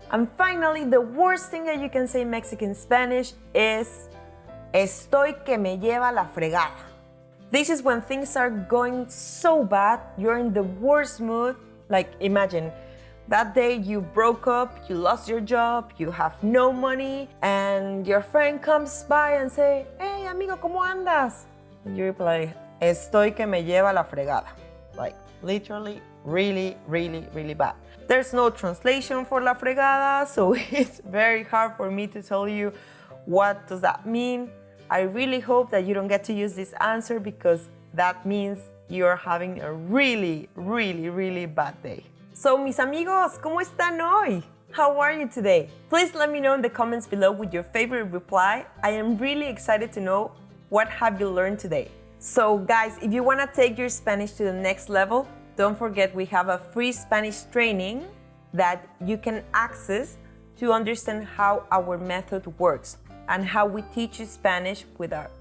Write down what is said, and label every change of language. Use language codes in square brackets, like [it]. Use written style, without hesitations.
[en] And finally, the worst thing that you can say in Mexican Spanish is [es] estoy que me lleva la fregada. [en] This is when things are going so bad, you're in the worst mood. Like imagine, that day you broke up, you lost your job, you have no money, and your friend comes by and say, hey [es] amigo, ¿cómo andas? [en] And you reply, [es] estoy que me lleva la fregada. [en] Like literally, really, really, really bad. There's no translation for la fregada, so it's very hard for me to tell you what does that mean. I really hope that you don't get to use this answer because that means you're having a really, really, really bad day. [es] So, mis amigos, ¿cómo están hoy? [en] How are you today? Please let me know in the comments below with your favorite reply. I am really excited to know what have you learned today. So, guys, if you want to take your Spanish to the next level, don't forget we have a free Spanish training that you can access to understand how our method works and how we teach you Spanish with our